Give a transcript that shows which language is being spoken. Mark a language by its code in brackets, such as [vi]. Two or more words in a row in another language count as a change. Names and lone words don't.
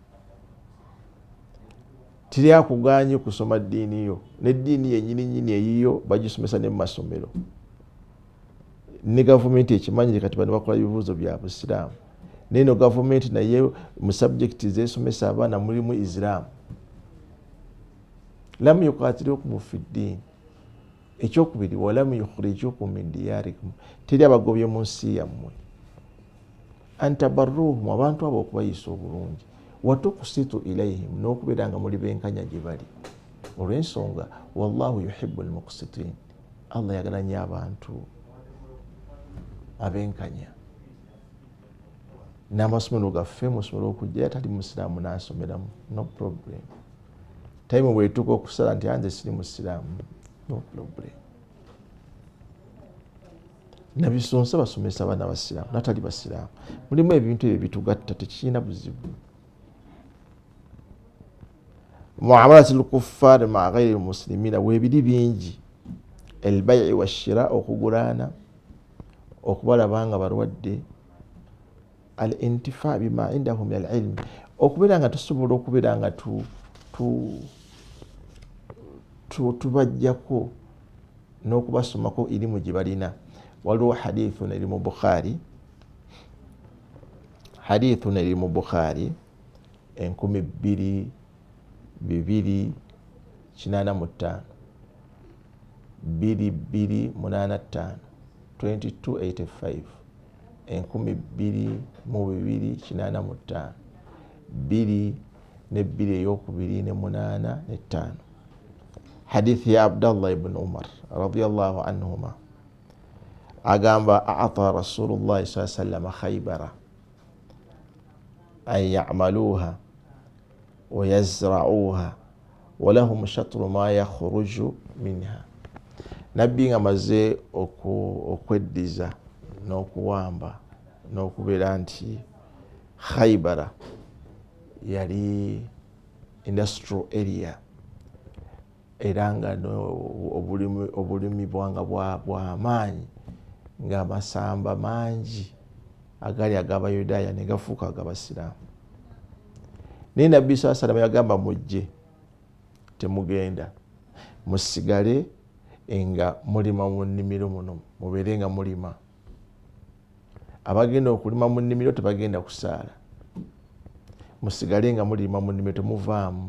[lg] Tiri akuganye kusoma ddiini yo, n'eddiini yennyini nnyini eyiyo bagisomesa ne mu masomero. Ne gavumenti ekimanyire kati bano bakola ebibuuzo bya busiraamu. Neno gavumenti naye mu subject zesomesa abaana mulimu Islam. [ar] لم يقاتلوكم في الدين. [lg] Ekyokubiri, [ar] ولم يخرجوكم من دياركم, [lg] teri abagobye mu nsi yammwe. Antabarruhum, abantu abo okubayisa obulungi. [ar] وتقسطوا إليهم, [lg] n'okubeera nga muli benkanya gye bali. Olw'ensonga [ar] والله يحب المقسطين, [lg] Allah yagala nnyo abantu abenkanya. N'amasomero gaffe musobola okujja atali musiraamu n'asomeramu, [en] no problem. [lg] Time bwetuuka okusala nti anze siri musiraamu, [en] no problem. [lg] nabisonsa basomesa abaana basiraamu natali basiraamu. Mulimu ebintu ebyo bitugatta, tekirina buzibu. [ar] معاملة الكفار مع غير المسلمين webiri bingi. البيع والشراء, [lg] okugulana, okubalabanga balwadde. [ar] الانتفاع بما عندهم من العلم, [lg] okubeera nga tusobola okubeera nga tubajjako n'okubasomako irimu gye balina. Waliwo hadithun eri mu Bukhari, hadithun eri mu Bukhari 2285 2285 2285 2285 2 ne 2 eyokubiri ne 8 ne 5. [ar] Hadithi ya عبد الله بن عمر رضي الله عنهما agamba أعطى رسول الله صلى الله عليه وسلم خيبر أن يعملوها ويزرعوها ولهم شطر ما يخرج منها. [lg] Nabbi nga maze okweddiza n'okuwamba n'okubeera nti Khaybara yali [en] industrial area [lg] era nga obulimi bwanga bw'amaanyi ng'amasamba mangi agali ag'Abayudaaya ne gafuuka ag'Abasiraamu. Naye Nabbi [ar] صلى الله عليه وسلم [lg] yagamba mujje, temugenda, musigale nga mulima mu nnimiro muno, mubeere nga mulima. Abagenda okulima mu nnimiro tebagenda kusaala, musigale nga mulima mu nnimiro, temuvaamu.